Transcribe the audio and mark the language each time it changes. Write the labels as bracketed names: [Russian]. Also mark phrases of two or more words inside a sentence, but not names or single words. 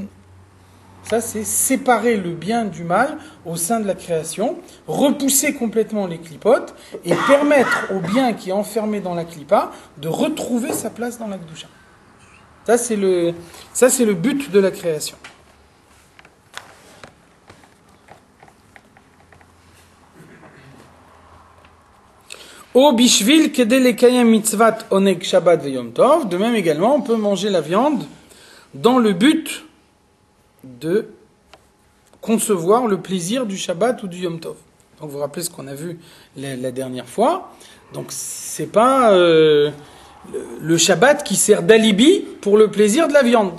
[French] Ça, c'est séparer le bien du mal au sein de la création, repousser complètement les clipotes et permettre au bien qui est enfermé dans la clipa de retrouver sa place dans la Kedusha. Ça, c'est le but de la création. [Hebrew] או בשביל כדי לקיים מצוות עונג שבת ויום טוב. [French] De même également, on peut manger la viande dans le but de concevoir le plaisir du Shabbat ou du Yom Tov. Donc vous vous rappelez ce qu'on a vu la dernière fois. Donc c'est pas le Shabbat qui sert d'alibi pour le plaisir de la viande.